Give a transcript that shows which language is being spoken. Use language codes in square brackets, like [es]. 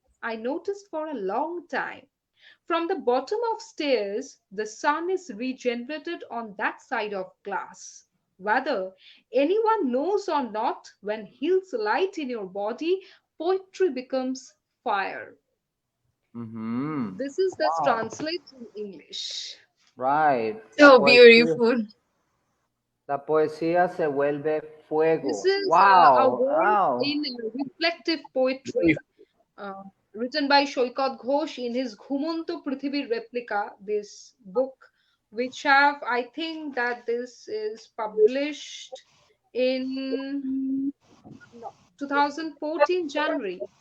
[en] I noticed for a long time. From the bottom of stairs, the sun is regenerated on that side of glass. Whether anyone knows or not, when heels light in your body, poetry becomes fire. This is the translate in English. Right. So beautiful. [es] La poesía se vuelve fuego. [en] This is a Wow, work wow. in reflective poetry written by Shoikat Ghosh in his Ghumonto Prithibir Replica, this book, which I think that this is published in 2014 January.